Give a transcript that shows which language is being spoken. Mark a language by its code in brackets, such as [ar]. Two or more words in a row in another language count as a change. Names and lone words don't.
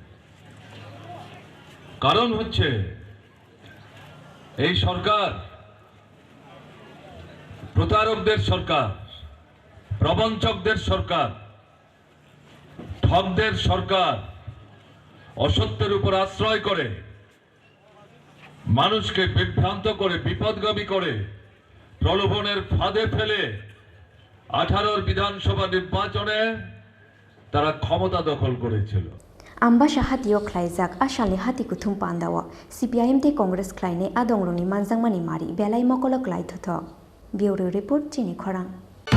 [bn] কারণ হচ্ছে এই সরকার প্রতারকদের সরকার প্রবঞ্চকদের সরকার ঠকদের সরকার অসত্যের উপর আশ্রয় করে মানুষকে বিভ্রান্ত করে বিপদগামী করে প্রলোভনের ফাঁদে ফেলে 18 বিধানসভা নির্বাচনে তারা ক্ষমতা দখল করেছিল [trp] आम्बासा हातियो ख्लाइजाक आशालनि हाति कुथुम पान्दावा CPIM ते कांग्रेस ख्लाइने आदंग्रनि मानजांमानि मारि बेलाय मकल क्लाइथथ [en] bureau report [trp] चिनि खरां।